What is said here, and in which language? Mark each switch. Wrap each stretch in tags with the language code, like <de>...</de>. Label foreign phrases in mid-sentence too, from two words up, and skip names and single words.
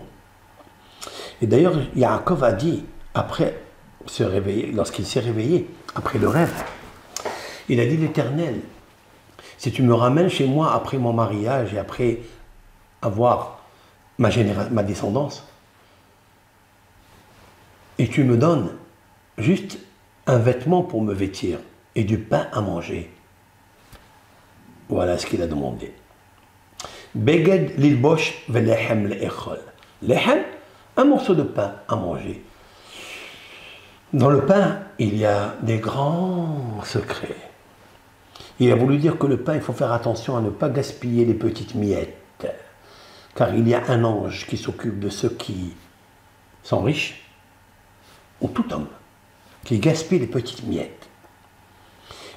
<fr>Et d'ailleurs, Yaakov a dit, après se réveiller, lorsqu'il s'est réveillé, après le rêve, il a dit l'Éternel, si tu me ramènes chez moi après mon mariage et après avoir ma descendance, et tu me donnes juste un vêtement pour me vêtir et du pain à manger. Voilà ce qu'il a demandé.</fr> <he>בגד ללבוש ולחם לאכול.</he> <fr>Lechem, un morceau de pain à manger. Dans le pain, il y a des grands secrets. Il a voulu dire que le pain, il faut faire attention à ne pas gaspiller les petites miettes. Car il y a un ange qui s'occupe de ceux qui sont riches, ou tout homme, qui gaspille les petites miettes.</fr>